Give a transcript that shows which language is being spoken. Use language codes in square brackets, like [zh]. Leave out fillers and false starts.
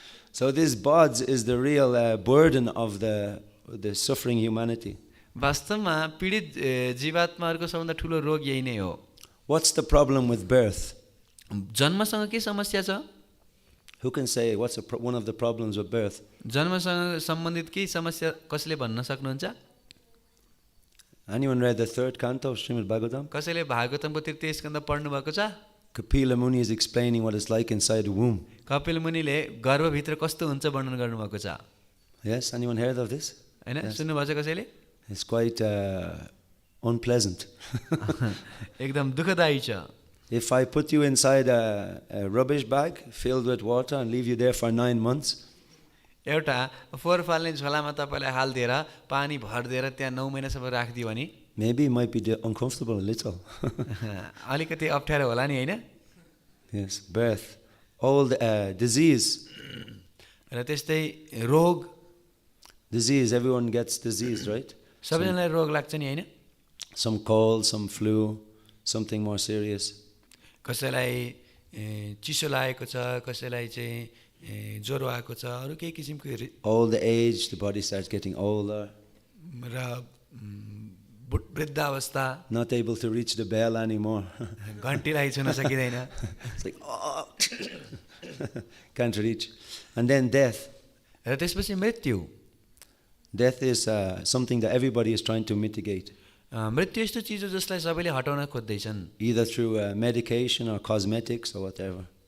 [en] So this BODS is the real burden of the suffering humanity. [ne] वास्तवमा पीडित जीवात्माहरूको सबभन्दा ठुलो रोग यही नै हो. [en] What's the problem with birth? [ne] जन्मसँग के समस्या छ? [en] Who can say what's one of the problems with birth? [ne] जन्मसँग सम्बन्धित के समस्या कसले भन्न सक्नुहुन्छ? [en] Anyone read the third canto of Srimad Bhagavatam? [ne] कसैले भागवतमको तृतीय स्कन्द पढ्नु भएको छ? [en] Kapila Muni is explaining what it's like inside the womb. [ne] Kapil मुनिले गर्भभित्र कस्तो हुन्छ वर्णन गर्नुभएको छ. [en] Yes, anyone heard of this? [ne] हैन, सुन्नुभएको छ कसैले? [en] It's quite unpleasant. [ne] एकदम दुःखदायी छ. [en] If I put you inside a rubbish bag filled with water and leave you there for 9 months, [ne] एउटा फोहोर फाल्ने झोलामा तपाईलाई हाल्दिएर पानी भर्दिएर त्यहाँ 9 महिनासम्म राखिदियो भने [en] maybe it might be uncomfortable a little. [ne] अलिकति अप्ठ्यारो होला नि हैन? [en] Yes, birth, old disease. [ne] र त्यस्तै रोग. [en] Disease, everyone gets disease, right? [ne] सबैजनालाई रोग लाग्छ नि हैन? [en] Some cold, some flu, something more serious. [ne] कसैलाई चिसो लागेको छ, कसैलाई चाहिँ ज्वरो आएको छ, अरु केही किसिमको. [en] Old age, the body starts getting older. [ne] र वृद्धावस्था. [en] Not able to reach the bell anymore. [ne] घन्टीलाई छुन सकिदैन. [en] It's like, oh, can't reach. And then death. [ne] र त्यसपछि मृत्यु. [en] Death is something that everybody is trying to mitigate. [ne] मृत्यु यस्तो चिज हो जसलाई सबैले हटाउन खोज्दैछन्. [en] Either through medication or cosmetics or whatever.